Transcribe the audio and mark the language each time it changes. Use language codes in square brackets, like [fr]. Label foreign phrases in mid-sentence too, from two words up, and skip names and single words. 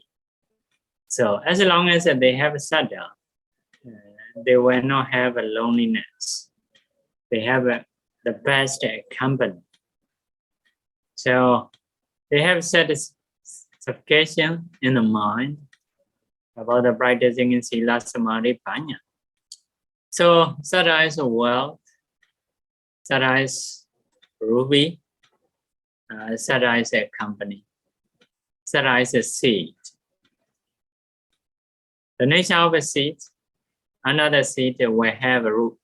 [en] So as long as they have saddha, they will not have a loneliness. They have the best company. So they have satisfaction in the mind about the practicing in [pi] sila, samadhi, panya. [en] So saddha is a wealth. Saddha is ruby. Saddha is a company. Saddha is a seed. The nature of a seed, another seed will have a root.